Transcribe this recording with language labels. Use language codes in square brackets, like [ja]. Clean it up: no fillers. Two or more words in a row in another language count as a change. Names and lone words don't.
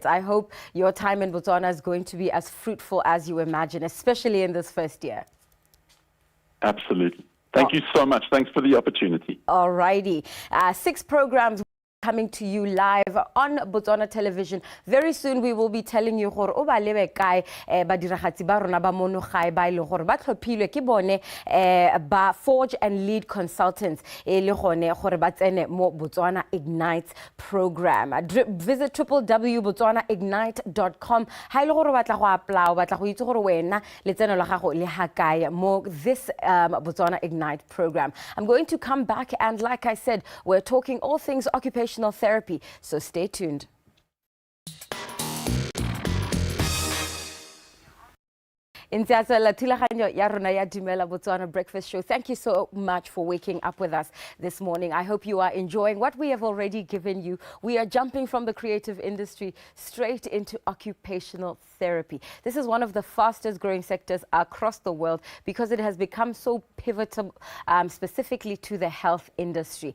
[en] I hope your time in Botswana is going to be as fruitful as you imagine, especially in this first year. Absolutely. Thank you so much. Thanks for the opportunity. All righty. 6 programs coming to you live on Botswana television. Very soon we will be telling you [tn] gore o ba lebe kae badiragatsi ba rona ba mono gae ba ile gore ba tlhophilwe ke bone ba Forge and Lead Consultants e le gone gore ba tsene mo Botswana Ignite program. [en] Visit www.botswanaignite.com. [tn] Ha ile gore batla go apply, batla go itse gore wena le tseno la gago le ha kae mo this Botswana Ignite program. [en] I'm going to come back and like I said, we're talking all things occupational therapy, so stay tuned. [tn] In la thulaganyo ya rona ya Dumela Botswana Breakfast Show. [en] Thank you so much for waking up with us this morning. I hope you are enjoying what we have already given you. We are jumping from the creative industry straight into occupational therapy. This is one of the fastest growing sectors across the world because it has become so pivotal specifically to the health industry.